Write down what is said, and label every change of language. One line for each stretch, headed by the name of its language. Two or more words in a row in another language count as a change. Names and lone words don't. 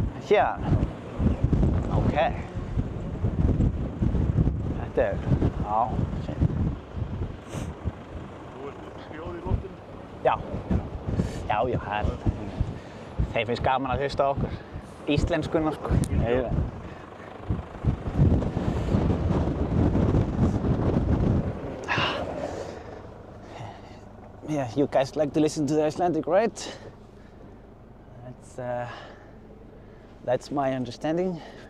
Icelandic: Hér? Ok. Þetta er, já. Þú ert hljóð í loftinu? Já. Já, já, þeir finnst gaman að hlusta á okkur. Íslenskunnar, sko.
English: Yeah, you guys like to listen to the Icelandic, right? That's my understanding.